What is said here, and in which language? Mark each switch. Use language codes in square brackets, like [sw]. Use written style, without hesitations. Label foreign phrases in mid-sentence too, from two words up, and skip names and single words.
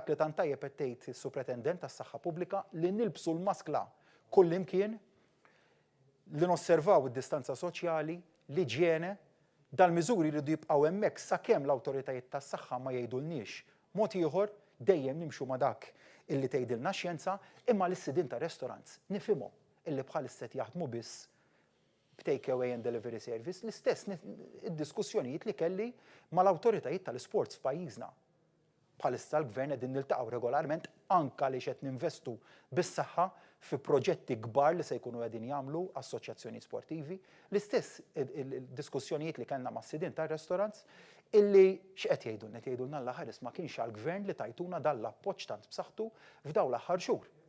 [mt] li tant tajjeb qed tgħid is-Supretendent tas-Saħħa Pubblika li nilbsu l-maskla kullimkien li nosservaw id-distanza soċjali, l-iġiene, dal-miżuri jridu jibqgħu hemmhekk sakemm l-awtoritajiet tas-saħħa ma jgħidulniex mod ieħor dejjem nimxu ma' dak illi tgħidilna x-xjenza imma l-istidin ta' restaurants nifhimhom illi bħalissa qed jaħdmu biss b' [en] take away and delivery service [mt] l-istess id-diskussjonijiet li kelli mal-awtoritajiet tal-isports f'pajjiżna. Bħalissa l-gvern qegħdin niltaqgħu regolarment anke għaliex qed ninvestu bis-saħħa fi proġetti kbar li se jkunu qegħdin jagħmlu assoċjazzjoni sportivi, l-istess diskussjonijiet li kellna mas-sidien tar-restaurants illi x'qed jgħidulna qed jgħidulna l-aħħar ma kienx għall-gvern li tajtuna dan l-appoġġ tant b'saħħtu f'dawn l-aħħar xhur.